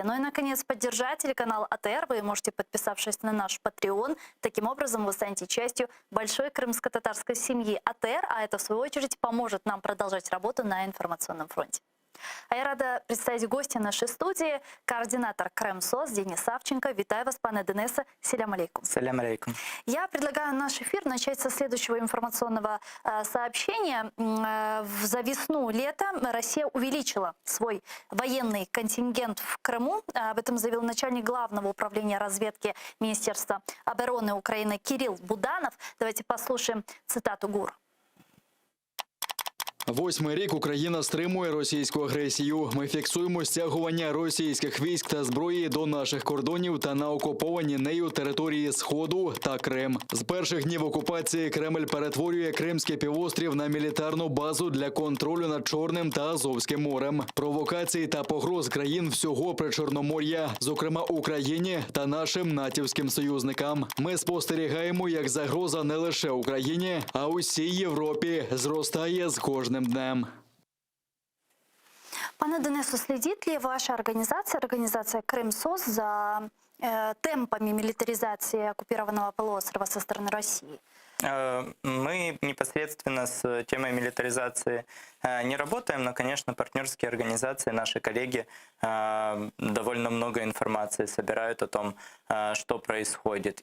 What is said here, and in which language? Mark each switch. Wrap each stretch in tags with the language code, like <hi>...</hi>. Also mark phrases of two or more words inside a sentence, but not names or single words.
<ru>Ну и, наконец, поддержать телеканал АТР вы можете, подписавшись на наш Patreon. Таким образом, вы станете частью большой крымско-татарской семьи АТР, а это, в свою очередь, поможет нам продолжать работу на информационном фронте. А я рада представить гостя нашей студии, координатор Кремсоц Денис Савченко.</ru> <uk>Витаю вас, пане Денисе.</uk> <ar>سلام عليكم. سلام عليكم.</ar> <ru>Я предлагаю наш эфир начать со следующего информационного сообщения. За весну-лето Россия увеличила свой военный контингент в Крыму. Об этом заявил начальник главного управления разведки Министерства обороны Украины Кирилл Буданов. Давайте послушаем цитату ГУР.</ru> <uk>8-й рік Україна стримує російську агресію. Ми фіксуємо стягування російських військ та зброї до наших кордонів та на окуповані нею території Сходу та Крим. З перших днів окупації Кремль перетворює Кримський півострів на мілітарну базу для контролю над Чорним та Азовським морем. Провокації та погроз країн всього Причорномор'я, зокрема Україні та нашим натівським союзникам. Ми спостерігаємо, як загроза не лише Україні, а усій Європі зростає з кожним днем.</uk> <ru>Пане Денису, следит ли ваша организация Кремсоц за темпами милитаризации оккупированного полуострова со стороны России? Мы непосредственно с темой милитаризации не работаем, но, конечно, партнерские организации, наши коллеги довольно много информации собирают о том, что происходит.</ru>